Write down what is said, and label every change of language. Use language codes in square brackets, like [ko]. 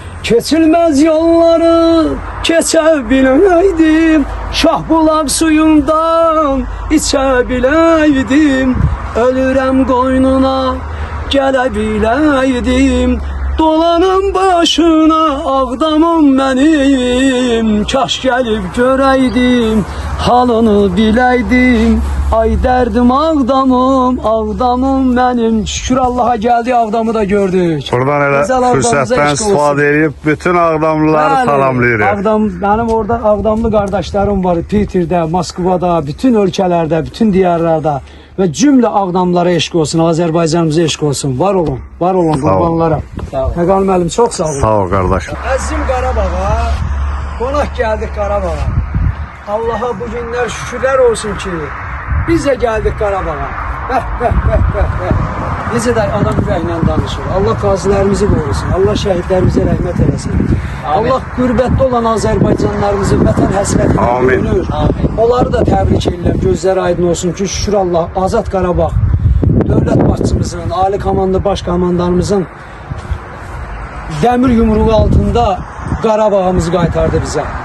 [az] Keçilməz yolları keçə biləydim, Şahbulaq suyundan içə biləydim, ölürəm qoynuna gələ biləydim, dolanım başına Ağdamım mənim. Kaş gəlib görəydim, halını biləydim, ay dərdim Ağdamım, Ağdamım mənim. Şükür Allaha gəldi, Ağdamı da gördük. Buradan elə fürsətdən istifadə edib bütün Ağdamlıları salamlayırıq. [tr] Ağdam, benim orada Ağdamlı kardeşlerim var. Peter'de, Moskva'da, bütün ülkelerde, bütün diyarlarda ve cümle Ağdamlara eşk olsun, Azerbaycanımıza eşk olsun. [az] Var olun, var olun kurbanlara. Xəqani müəllim, çok sağ olun. [tr] Sağ ol kardeşim. Əzim Qarabağa, qonaq geldik Qarabağa. Allah'a bu günler şükürler olsun ki biz de geldik Qarabağa. [az] Necə də adam ürəklə danışır. Allah qazilərimizi qorusun. Allah şəhidlərimizə rəhmət eləsin. Allah qürbətdə olan Azərbaycanlarımızı vətən həsrətinə görünür. Onları da təbrik edirəm. Gözləri aydın olsun ki, şükür Allah, Azad Qarabağ dövlət başçımızın, ali komandı baş komandanımızın dəmir yumruğu altında Qarabağımızı qaytardı bizə.